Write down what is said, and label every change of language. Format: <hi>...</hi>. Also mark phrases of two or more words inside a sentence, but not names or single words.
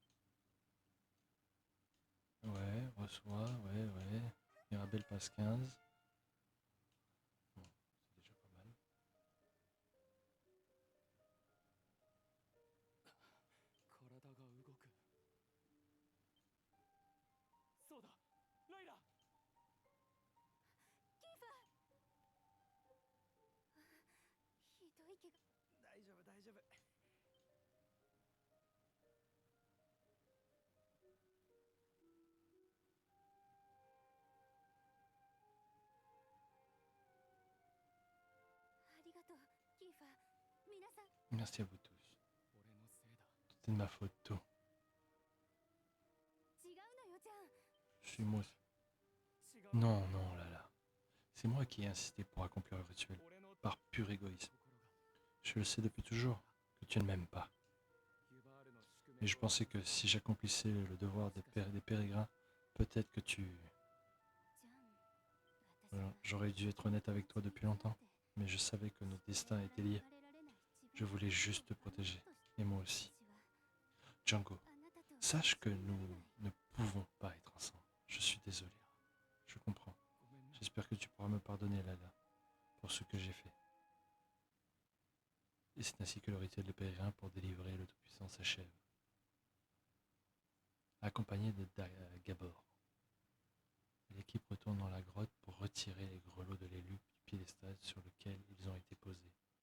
<fr>Ouais, reçoit, ouais. Mirabelle passe 15. Bon, c'est déjà pas mal.</fr> <ja>体が動く。そうだ、ライラ。キーファひどい怪我。大丈夫大丈夫。ありがとう、キーファ。皆さん。</ja> <fr>Merci à vous tous.</fr> <ja>俺のせいだ。</ja> <fr>Tout est de ma faute, tout.</fr> <ja>違うのよ、ジャン。</ja> <fr>Je suis moi.</fr> <ja>違う。</ja> <fr>Non, non, là, là. C'est moi qui ai insisté pour accomplir le rituel,</fr> <ja>俺の</ja> <fr>par pur égoïsme.</fr> <ja>心が</ja> <fr>Je le sais depuis toujours, que tu ne m'aimes pas.</fr> <ja>ユバールの宿命</ja> <fr>Mais je pensais que si j'accomplissais le devoir des pérégrins, peut-être que tu...</fr> <ja>ジャン、私</ja> <fr>Voilà,</fr> <ja>は</ja> <fr>j'aurais dû être honnête avec toi depuis longtemps, mais je savais que nos destins étaient liés. Je voulais juste te protéger, et moi aussi. Django, sache que nous ne pouvons pas être ensemble. Je suis désolé. Je comprends.</fr> <ja>ごめんな。</ja> <fr>J'espère que tu pourras me pardonner, Lala, pour ce que j'ai fait. Et c'est ainsi que le rituel de pèlerin pour délivrer le Tout-Puissant s'achève. Accompagné de Gabor, l'équipe retourne dans la grotte pour retirer les grelots de l'élu du piédestal sur lequel ils ont été posés.</fr>